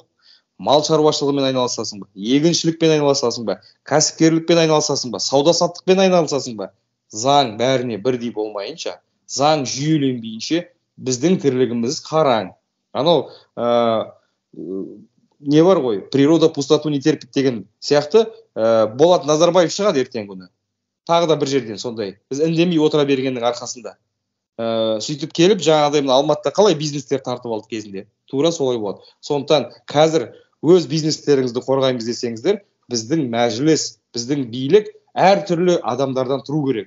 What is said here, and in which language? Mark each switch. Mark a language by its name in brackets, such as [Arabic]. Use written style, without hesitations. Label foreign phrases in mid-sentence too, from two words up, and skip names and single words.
[Kazakh] Мал шаруашылығымен айналысасың ба, егіншілікпен айналысасың ба, кәсіпкерлікпен айналысасың ба, сауда-саттықпен айналысасың ба, заң бәріне бірдей болмайынша, заң жүйеленбейінше біздің тірлігіміз қараң. Анау не бар ғой, [Russian] природа пустоту не терпит [Kazakh] деген сияқты Болат Назарбаев шығады ертең күні. Тағы да бір жерден сондай. Біз үндемей отыра бергеннің арқасында. Сөйтіп келіп, жаңағыдай Алматыда қалай бизнестер тартып алды кезінде. Тура солай болады. Сондықтан қазір өз бизнестеріңізді қорғаймыз десеңіздер, біздің мәжіліс, біздің билік әртүрлі адамдардан тұру керек.